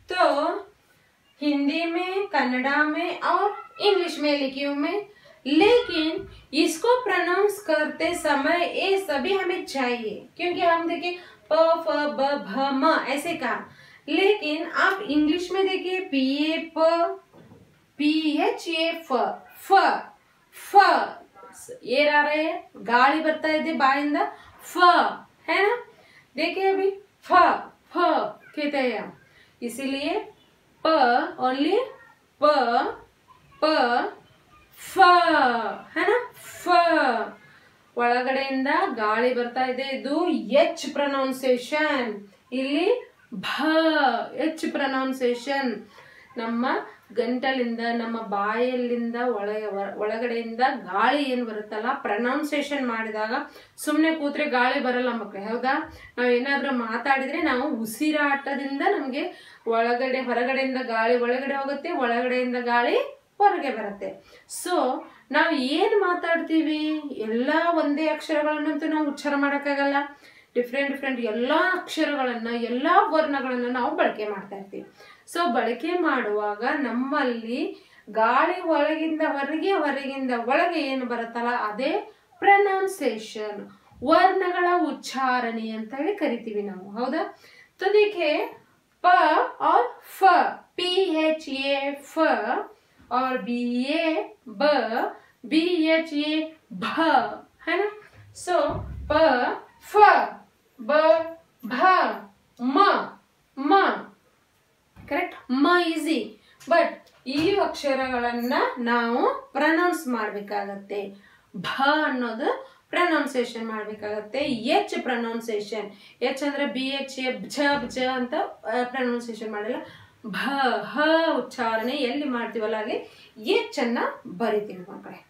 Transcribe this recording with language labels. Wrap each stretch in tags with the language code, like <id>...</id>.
<hi>तो हिंदी में, कन्नड़ा में और इंग्लिश में लिखी हूं मैं, लेकिन इसको प्रोनाउंस करते समय ये सभी हमें चाहिए, क्योंकि हम देखिए प फ ब भ म ऐसे कहा, लेकिन आप इंग्लिश में देखिए पी ए प पी एच ए फ फ फ ये आ रहे हैं, गाड़ी</hi> <kn>ಬರ್ತಾ ಇದೆ ಬಾಯಿಂದ</kn> <hi>फ, है ना। देखिए अभी फ फ कहते हैं, इसीलिए प ओनली प प फ, है ना।</hi> <kn>फ ಒಳಗಡೆಯಿಂದ ಗಾಳಿ ಬರ್ತಾ ಇದೆ, ಇದು ಎಚ್ ಪ್ರೊನೌನ್ಸಿಯೇಷನ್, ಇಲ್ಲಿ ಭ ಎಚ್ ಪ್ರೊನೌನ್ಸಿಯೇಷನ್, ನಮ್ಮ ಗಂಟಲಿಂದ ನಮ್ಮ ಬಾಯಲ್ಲಿಂದ ಒಳಗಡೆಯಿಂದ ಗಾಳಿ ಏನ್ ಬರುತ್ತಲ್ಲ ಪ್ರೊನೌನ್ಸಿಯೇಷನ್ ಮಾಡಿದಾಗ ಸುಮ್ಮನೆ ಕೂತ್ರೆ ಗಾಳಿ ಬರಲ್ಲ ಮಕ್ಕಳೇ, ಹೌದಾ. ನಾವು ಏನಾದ್ರೂ ಮಾತಾಡಿದ್ರೆ ನಾವು ಉಸಿರಾಟದಿಂದ ನಮ್ಗೆ ಹೊರಗಡೆಯಿಂದ ಗಾಳಿ ಒಳಗಡೆ ಹೋಗುತ್ತೆ, ಒಳಗಡೆಯಿಂದ ಗಾಳಿ ಹೊರಗೆ ಬರುತ್ತೆ. ಸೊ ನಾವು ಏನ್ ಮಾತಾಡ್ತೀವಿ ಎಲ್ಲಾ ಒಂದೇ ಅಕ್ಷರಗಳನ್ನಂತೂ ನಾವು ಉಚ್ಚಾರ ಮಾಡಕ್ಕಾಗಲ್ಲ. ಡಿಫ್ರೆಂಟ್ ಎಲ್ಲಾ ಅಕ್ಷರಗಳನ್ನ, ಎಲ್ಲಾ ವರ್ಣಗಳನ್ನ ನಾವು ಬಳಕೆ ಮಾಡ್ತಾ ಇರ್ತೀವಿ. ಸೊ ಬಳಕೆ ಮಾಡುವಾಗ ನಮ್ಮಲ್ಲಿ ಗಾಳಿ ಒಳಗಿಂದ ಹೊರಗೆ, ಹೊರಗಿಂದ ಒಳಗೆ ಏನು ಬರುತ್ತಲ್ಲ ಅದೇ ಪ್ರೊನೌನ್ಸಿಯೇಷನ್, ವರ್ಣಗಳ ಉಚ್ಚಾರಣೆ ಅಂತ ಹೇಳಿ ಕರಿತೀವಿ ನಾವು, ಹೌದಾ.</kn> <hi>तो देखिए प और फ, पी एच ए फ और बी ए ब, बी एच ए भ, है ना। सो प फ ब भ म म, ಕರೆಕ್ಟ್.</hi> <kn>ಮ ಈಸಿ, ಬಟ್ ಈ ಅಕ್ಷರಗಳನ್ನ ನಾವು ಪ್ರೊನೌನ್ಸ್ ಮಾಡ್ಬೇಕಾಗತ್ತೆ. ಭ ಅನ್ನೋದು ಪ್ರೊನೌನ್ಸಿಯೇಷನ್ ಮಾಡ್ಬೇಕಾಗತ್ತೆ. ಎಚ್ ಪ್ರೊನೌನ್ಸಿಯೇಷನ್, ಎಚ್ ಅಂದ್ರೆ ಬಿ ಎಚ್ ಎ ಜ ಅಂತ ಪ್ರೊನೌನ್ಸಿಯೇಷನ್ ಮಾಡಿಲ್ಲ. ಭ ಹ ಉಚ್ಚಾರಣೆ ಎಲ್ಲಿ ಮಾಡ್ತೀವಲ್ಲ ಹಾಗೆ ಎಚ್ ಅನ್ನ ಬರಿತೀವಿ ಮಕ್ಕಳೇ.</kn>